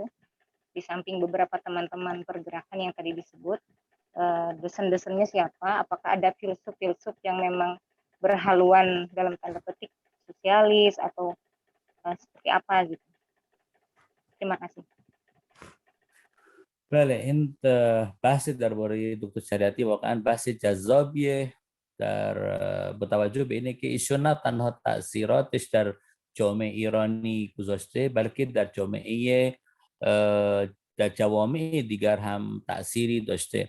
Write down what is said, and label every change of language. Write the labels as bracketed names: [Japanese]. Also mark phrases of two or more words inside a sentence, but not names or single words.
[Indonesian] Di samping beberapa teman-teman pergerakan yang tadi disebut, dosen-dosennya siapa? Apakah ada filsuf-filsuf yang memang berhaluan dalam tanda petik sosialis atau seperti apa gitu? Terima kasih. [Persian] بله این بحث درباره دکتر شریعتی واقعا بحث جذابیه با توجه به اینه که ایشون نه تنها تأثیراتش در جامعه ایرانی گذاشته بلکه در جامعه در جوامع دیگر هم تأثیری داشته.